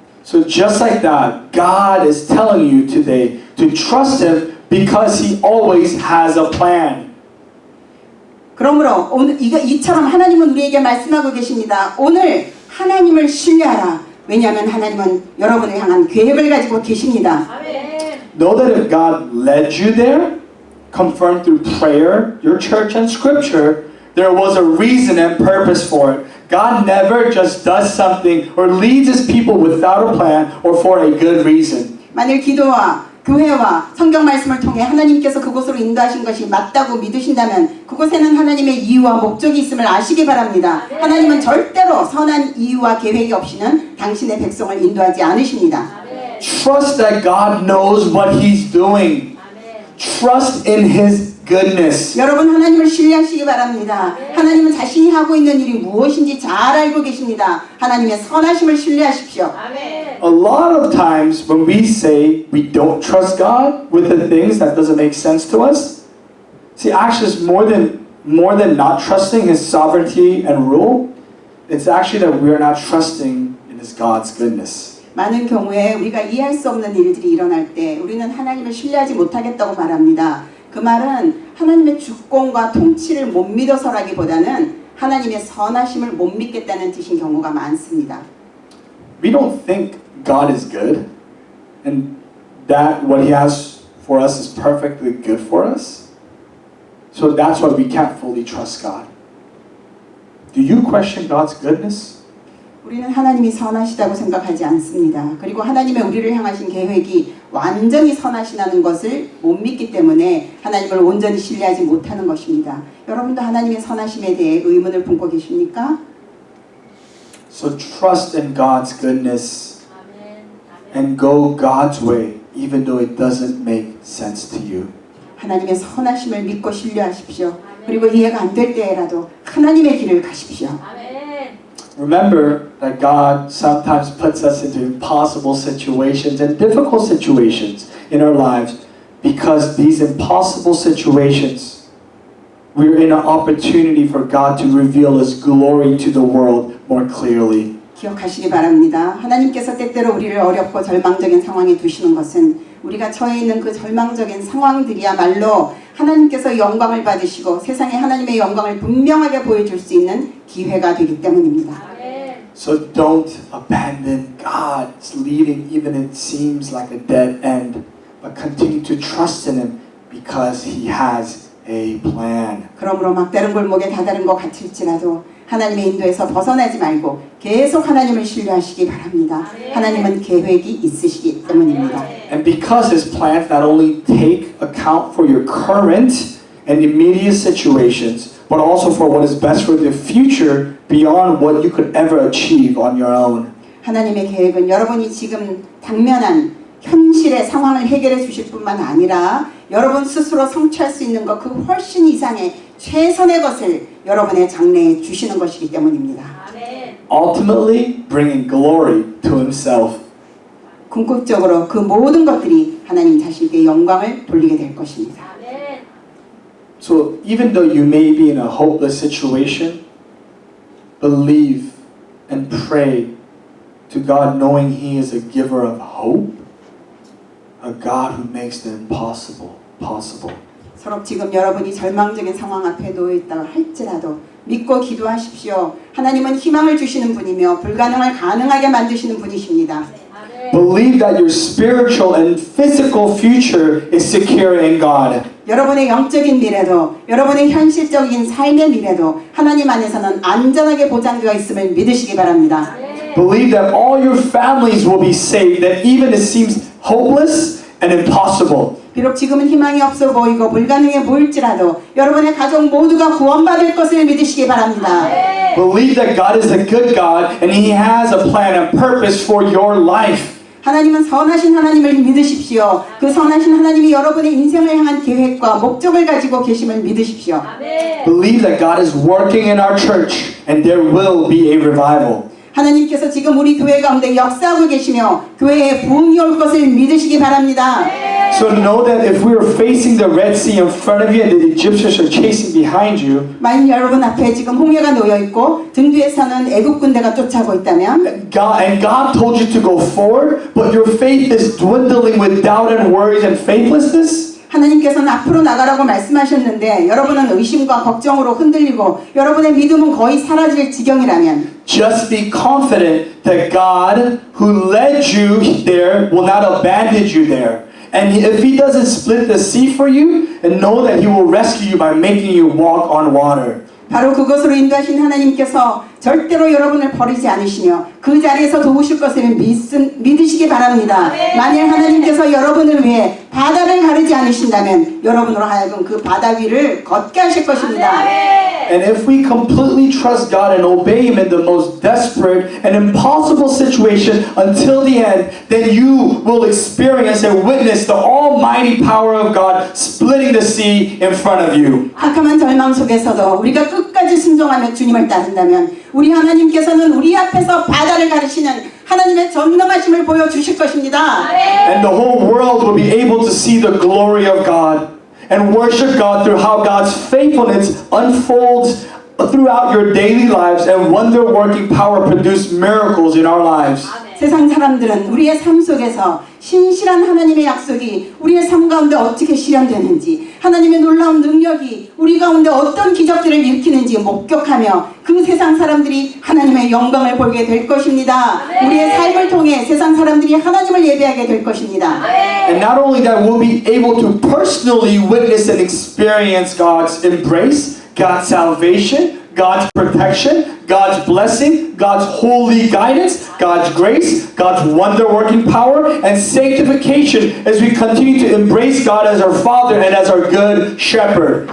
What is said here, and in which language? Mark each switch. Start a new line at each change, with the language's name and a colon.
English: So just like that, God is telling you today to trust Him because He always has a plan.
Korean: 그러므로 오늘 이처럼 하나님은 우리에게 말씀하고 계십니다. 오늘 하나님을 신뢰하라. 왜냐하면 하나님은 여러분을 향한 계획을 가지고 계십니다.
English: Know that if God led you there, confirmed through prayer, your church, and scripture, there was a reason and purpose for it. God never just does something or leads His people without a plan or for a good reason.
Korean: 만일 기도와 교회와 성경 말씀을 통해 하나님께서 그곳으로 인도하신 것이 맞다고 믿으신다면 그곳에는 하나님의 이유와 목적이 있음을 아시기 바랍니다. 하나님은 절대로 선한 이유와 계획이 없이는 당신의 백성을 인도하지 않으십니다.
English: Trust that God knows what He's doing. Trust in His goodness.
Korean: 여러분 하나님을 신뢰하시기 바랍니다. 하나님은 자신이 하고 있는 일이 무엇인지 잘 알고 계십니다. 하나님의 선하심을 신뢰하십시오.
English: A lot of times when we say we don't trust God with the things that doesn't make sense to us, see, actually it's more than not trusting His sovereignty and rule. It's actually that we are not trusting in His God's goodness.
Korean: 많은 경우에 우리가 이해할 수 없는 일들이 일어날 때 우리는 하나님을 신뢰하지 못하겠다고 말합니다. 그 말은 하나님의 주권과 통치를 못 믿어서라기보다는 하나님의 선하심을 못 믿겠다는 뜻인 경우가 많습니다.
English: We don't think God is good and that what He has for us is perfectly good for us. So that's why we can't fully trust God. Do you question God's goodness?
Korean: 우리는 하나님이 선하시다고 생각하지 않습니다. 그리고 하나님의 우리를 향하신 계획이 완전히 선하시다는 것을 못 믿기 때문에 하나님을 온전히 신뢰하지 못하는 것입니다. 여러분도 하나님의 선하심에 대해 의문을 품고 계십니까?
English: So trust in God's goodness and go God's way, even though it doesn't make sense to you.
Korean: 하나님의 선하심을 믿고 신뢰하십시오. 그리고 이해가 안 될 때라도 하나님의 길을 가십시오.
English: Remember that God sometimes puts us into impossible situations and difficult situations in our lives because these impossible situations, we're in an opportunity for God to reveal His glory to the world more clearly.
Korean: 기억하시기 바랍니다. 하나님께서 때때로 우리를 어렵고 절망적인 상황에 두시는 것은 우리가 처해 있는 그 절망적인 상황들이야말로 하나님께서 영광을 받으시고 세상에 하나님의 영광을 분명하게 보여줄 수 있는 기회가 되기 때문입니다.
English: So don't abandon God's leading even it seems like a dead end, but continue to trust in Him because He has a plan.
Korean: 그러므로 막다른 골목에 다다른 것 같을지라도 하나님의 인도에서 벗어나지 말고 계속 하나님을 신뢰하시기 바랍니다. 하나님은 계획이 있으시기 때문입니다.
English: And because His plans not only take account for your current and immediate situations, but also for what is best for the future beyond what you could ever achieve on your own.
Korean: 하나님의 계획은 여러분이 지금 당면한 현실의 상황을 해결해 주실 뿐만 아니라 여러분 스스로 성취할 수 있는 것 그 훨씬 이상의 최선의 것을 여러분의 장래에 주시는 것이기 때문입니다.
English: Ultimately, bringing glory to Himself.
Korean: 궁극적으로 그 모든 것들이 하나님 자신께 영광을 돌리게 될 것입니다.
English: So even though you may be in a hopeless situation, believe and pray to God knowing He is a giver of hope, a God who makes the impossible possible.
Korean: 서로 지금 여러분이 절망적인 상황 앞에 놓여 있다고 할지라도 믿고 기도하십시오. 하나님은 희망을 주시는 분이며 불가능을 가능하게 만드시는 분이십니다.
English: Believe that your spiritual and physical future is secure in God.
Korean: 여러분의 영적인 미래도 여러분의 현실적인 삶의 미래도 하나님 안에서는 안전하게 보장되어 있음을 믿으시기 바랍니다.
English: Believe that all your families will be saved, that even it seems hopeless and impossible.
Korean: 비록 지금은 희망이 없어 보이고 불가능해 보일지라도 여러분의 가족 모두가 구원받을 것을 믿으시기 바랍니다.
English: Believe that God is a good God and He has a plan and purpose for your life.
Korean: 하나님은 선하신 하나님을 믿으십시오. 그 선하신 하나님이 여러분의 인생을 향한 계획과 목적을 가지고 계심을 믿으십시오.
English: Believe that God is working in our church and there will be a revival.
Korean: 하나님께서 지금 우리 교회 가운데 역사하고 계시며 교회에 부흥이 올 것을 믿으시기 바랍니다.
English: So know that if we are facing the Red Sea in front of you and the Egyptians are chasing behind you,
Korean: 만일 여러분 앞에 지금 홍해가 놓여 있고 등 뒤에서는 애국 군대가 쫓아오고 있다면
English: God told you to go forward, but your faith is dwindling with doubt and worries and faithlessness,
Korean: 하나님께서는 앞으로 나가라고 말씀하셨는데 여러분은 의심과 걱정으로 흔들리고 여러분의 믿음은 거의 사라질 지경이라면
English: just be confident that God who led you there will not abandon you there. And if He doesn't split the sea for you, and know that He will rescue you by making you walk on water.
Korean: 바로 그것으로 인도하신 하나님께서 절대로 여러분을 버리지 않으시며 그 자리에서 도우실 것을 믿으시기 바랍니다. 만일 하나님께서 여러분을 위해 바다를 가르지 않으신다면 여러분으로 하여금 그 바다 위를 걷게 하실 것입니다.
English: And if we completely trust God and obey Him in the most desperate and impossible situation until the end, then you will experience and witness the almighty power of God splitting the sea in front of you.
Korean: 캄캄한 절망 속에서도 우리가 끝까지 순종하며 주님을 따른다면 우리 하나님께서는 우리 앞에서 바다를 가르시는 하나님의 전능하심을 보여주실 것입니다.
English: And the whole world will be able to see the glory of God and worship God through how God's faithfulness unfolds throughout your daily lives and wonder-working power produce miracles in our lives.
Korean: 세상 사람들은 우리의 삶 속에서 신실한 하나님의 약속이 우리의 삶 가운데 어떻게 실현되는지 하나님의 놀라운 능력이 우리 가운데 어떤 기적들을 일으키는지 목격하며 그 세상 사람들이 하나님의 영광을 보게 될 것입니다. 우리의 삶을 통해 세상 사람들이 하나님을 예배하게 될 것입니다.
English: And not only that, we'll be able to personally witness and experience God's embrace, God's salvation, God's protection, God's blessing, God's holy guidance, God's grace, God's wonder-working power, and sanctification as we continue to embrace God as our Father and as our good shepherd.